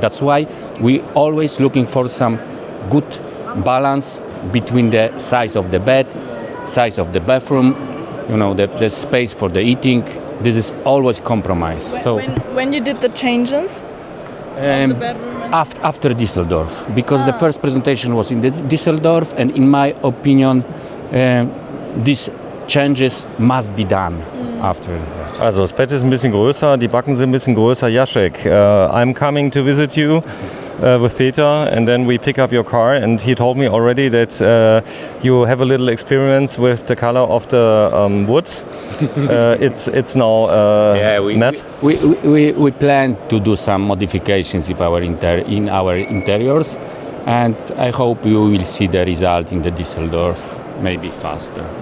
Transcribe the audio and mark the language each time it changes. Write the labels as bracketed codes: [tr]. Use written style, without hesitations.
[en] That's why we always looking for some good balance between the size of the bed, size of the bathroom, the space for the eating. This is always compromise. So when you did the changes. After Düsseldorf, because the first presentation was in Düsseldorf, and in my opinion, these changes must be done after. [de] Also das Bett ist ein bisschen größer, die Backen sind ein bisschen größer. [en] Jacek, I'm coming to visit you with Peter, and then we pick up your car, and he told me already that you have a little experience with the color of the wood. It's now matte. We plan to do some modifications in our interiors, and I hope you will see the result in the Düsseldorf, maybe faster.